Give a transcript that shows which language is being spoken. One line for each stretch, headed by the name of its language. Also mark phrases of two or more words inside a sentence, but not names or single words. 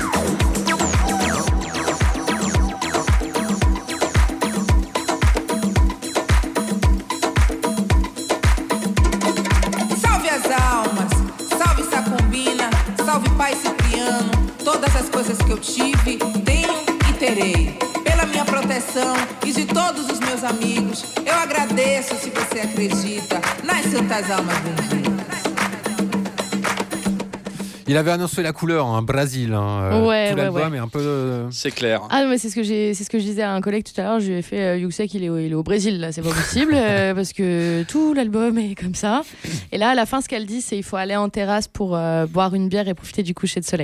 Portuguese: Salve as almas, salve Sacumbina, salve Pai Cipriano. Todas as coisas que eu tive, tenho e terei. Pela minha proteção e de todos os meus amigos, eu agradeço si você acredita nas santas almas benditas.
French: Il avait annoncé la couleur, hein, Brésil. Hein, Ouais, tout ouais, l'album ouais. est un peu. C'est clair. Ah non, mais c'est ce que je disais à un collègue tout à l'heure. Je lui ai fait Yuxek, il est au Brésil là, c'est pas possible parce que tout l'album est comme ça. Et là, à la fin, ce qu'elle dit, c'est il faut aller en terrasse pour boire une bière et profiter du coucher de soleil.